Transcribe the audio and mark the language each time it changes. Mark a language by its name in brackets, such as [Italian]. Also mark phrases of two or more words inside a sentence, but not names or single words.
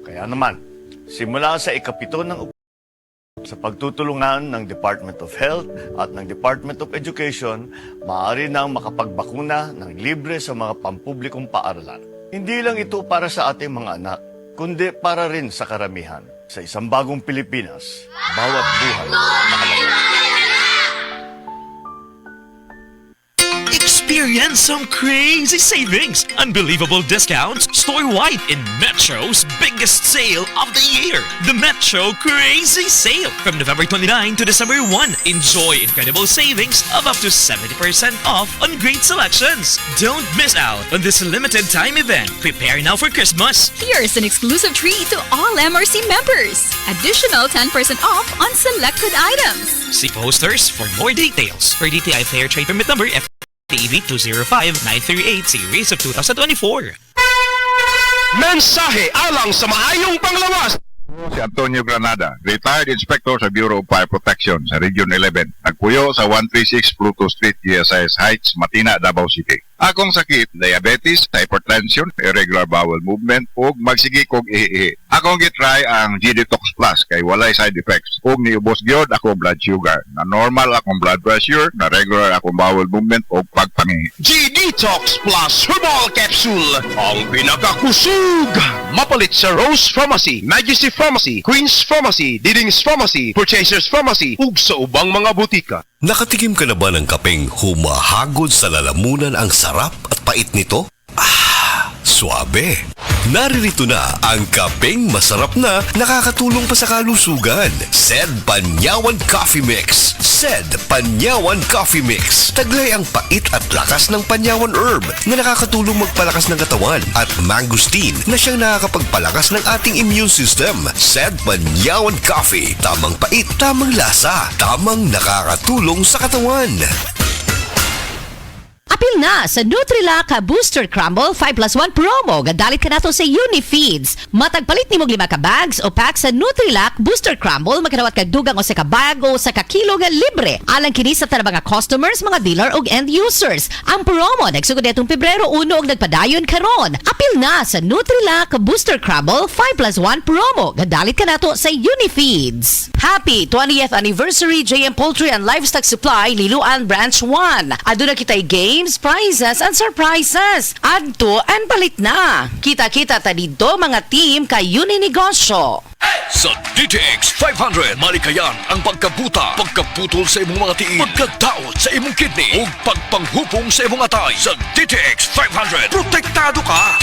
[Filipino] Kaya naman, simula sa ikapito ng sa pagtutulungan ng Department of Health at ng Department of Education, maaari nang makapagbakuna ng libre sa mga pampublikong paaralan. Hindi lang ito para sa ating mga anak, kundi para rin sa karamihan. Sa isang bagong Pilipinas, bawat buhay mahalaga. [English] Experience some crazy savings, unbelievable discounts store-wide in Metro's biggest sale of the year. The Metro Crazy Sale from November 29 to December 1. Enjoy incredible savings of up to 70% off on great selections. Don't miss out on this limited time event. Prepare now for Christmas. Here's an exclusive treat to all MRC members. Additional 10% off on selected items. See posters for more details. Per DTI Fair Trade Permit Number FTEB 205938 Series of 2024. [Cebuano] Mensahe alang sa maayong panglawas. Si Antonio Granada, retired inspector sa Bureau of Fire Protection sa Region 11. Nagpuyo sa 136 Pluto Street, GSIS Heights, Matina, Davao City. Akong sakit, diabetes, hypertension, [English] irregular bowel movement, [Cebuano] ug magsigi kog ihi. Akong gitry ang G-Detox Plus kay walay [English] side effects. [Cebuano] Ug niubos gyud ako [English] blood sugar. [Cebuano] Na normal akong [English] blood pressure, [Cebuano] na regular akong [English] bowel movement [Cebuano] ug pagpangi. G-Detox Plus Herbal Capsule, ang pinakakusog. Mapalit sa Rose Pharmacy, Majesty Pharmacy, Queen's Pharmacy, Diding's Pharmacy, Purchasers Pharmacy, ug sa ubang mga butika. [Filipino] Nakatikim ka na ba ng kapeng humahagod sa lalamunan ang sarap at pait nito? Ah, suabe! Naririto na ang kapeng masarap na nakakatulong pa sa kalusugan. Sed Panyawan Coffee Mix. Sed Panyawan Coffee Mix. Taglay ang pait at lakas ng Panyawan Herb na nakakatulong magpalakas ng katawan at mangosteen na siyang nakakapagpalakas ng ating [English] immune system. [Filipino] Sed Panyawan Coffee. Tamang pait, tamang lasa, tamang nakakatulong sa katawan. [Cebuano] Apil na sa Nutrilak Booster Crumble 5+1 promo. Gadalit ka na to sa Unifeeds. Matagpalit ni mo 5 ka bags o pack sa Nutrilak Booster Crumble. Magkanawat ka dugang o sa kabag o sa kakilo nga libre. Alang kini sa tanang mga customers, mga dealer o [English] end users. [Cebuano] Ang promo nagsugod itong Pebrero 1 og nagpadayon karon. Apil na sa Nutrilak Booster Crumble 5+1 promo. Gadalit ka na to sa Unifeeds. Happy 20th Anniversary JM Poultry and Livestock Supply Liloan Branch 1. Aduna kitay [English] games, prizes, and surprises. [Cebuano] Adto and palit na. Kita-kita ta dito mga team kay Uninegosyo. Sa DTX 500, malikayan ang pagkabuta, pagkaputol sa imong mga tiil, pagkadaot sa imong kidney, ug pagpanghupong sa imong atay. Sa DTX 500, protektado ka.